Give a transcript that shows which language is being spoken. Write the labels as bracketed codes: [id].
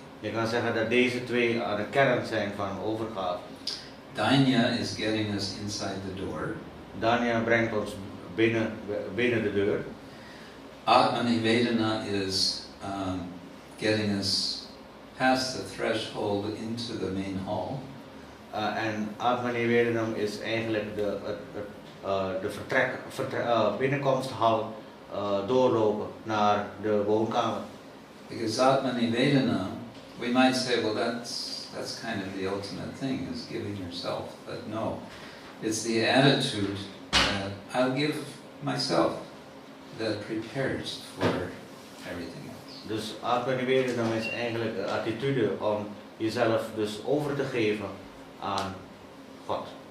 [nl] Je kan zeggen dat deze twee aan de kern zijn van overgave. [en] Dainya is getting us inside the door. [nl] Danya brengt ons binnen de deur. [en] Atmanivedana is getting us past the threshold into the main hall. [nl] En Atmanivedanam is eigenlijk de binnenkomsthal doorlopen naar de woonkamer. [en] Because Atmanivedana, we might say, well, that's kind of the ultimate thing, is giving yourself. But no, it's the attitude that I'll give myself that prepares for everything else. [nl] Dus Atmanivedanam is eigenlijk de attitude om jezelf dus over te geven aan God.